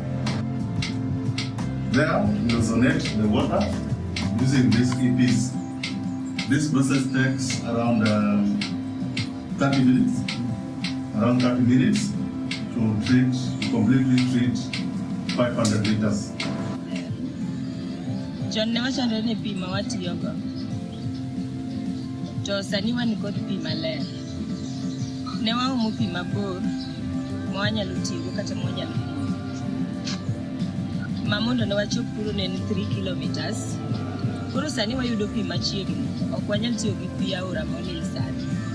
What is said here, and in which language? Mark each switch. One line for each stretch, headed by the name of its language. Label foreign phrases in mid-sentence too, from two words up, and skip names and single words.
English: There, we ozonate the water using these EPs. This process takes around 30 minutes. Around 30 minutes to completely treat 500 liters.
Luo (Kenya and Tanzania): John ne wachando ni pi ma watiyogo. To sani wan kod pi maler. Ne waomo pi mabor ma wanyalo tiyogo kata ma wanyalo Mamondo ne wachop kuro ne 3 kilometers. Koro sani wayudo pi machiegni. Ok wanyal tiyo gi pi aora molil sani.